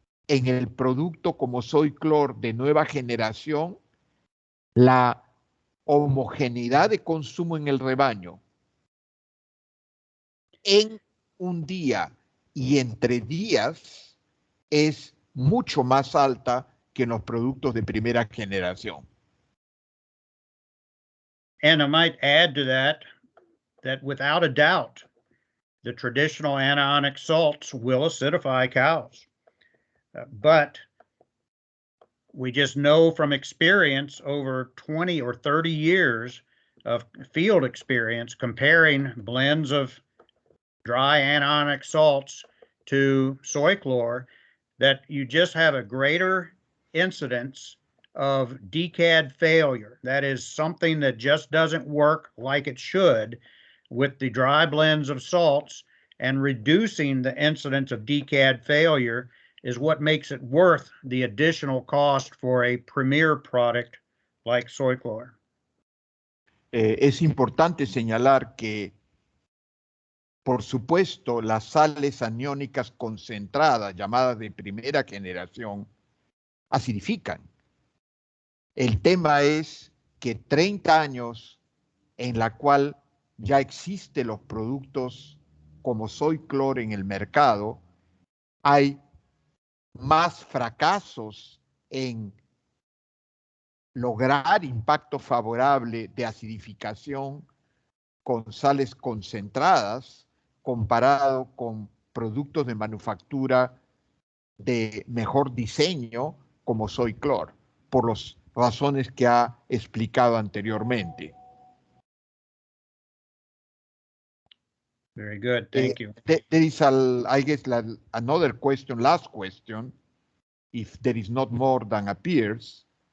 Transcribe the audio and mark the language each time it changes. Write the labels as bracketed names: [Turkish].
[Spanish] en el producto como soy clor de nueva generación la homogeneidad de consumo en el rebaño en un día y entre días es mucho más alta que en los productos de primera generación. [English] And I might add to that without a doubt, the traditional anionic salts will acidify cows. But we just know from experience over 20 or 30 years of field experience comparing blends of dry anionic salts to soy chlor that you just have a greater incidence of decad failure. That is something that just doesn't work like it should with the dry blends of salts, and reducing the incidence of decad failure is what makes it worth the additional cost for a premier product like soy chlor. [Spanish] Es importante señalar que, por supuesto, las sales aniónicas concentradas, llamadas de primera generación, acidifican. El tema es que 30 años en la cual ya existen los productos como soy clor en el mercado, hay más fracasos en lograr impacto favorable de acidificación con sales concentradas comparado con productos de manufactura de mejor diseño como soy clor, por las razones que ha explicado anteriormente. [English] Very good, thank you. There is, I guess, another question, last question, if there is not more than appears.